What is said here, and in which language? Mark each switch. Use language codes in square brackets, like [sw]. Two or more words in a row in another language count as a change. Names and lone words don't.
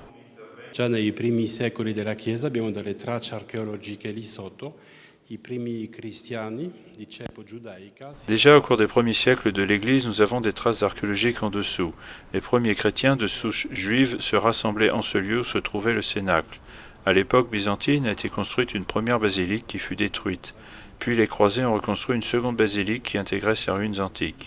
[it] Già nei primi secoli della Chiesa abbiamo delle tracce archeologiche lì sotto. I primi cristiani di cepo giudaica. [fr] Déjà au cours des premiers siècles de l'Église, nous avons des traces archéologiques en dessous. Les premiers chrétiens de souche juive se rassemblaient en ce lieu où se trouvait le Cénacle. À l'époque byzantine a été construite une première basilique qui fut détruite. Puis les croisés ont reconstruit une seconde basilique qui intégrait ces ruines antiques.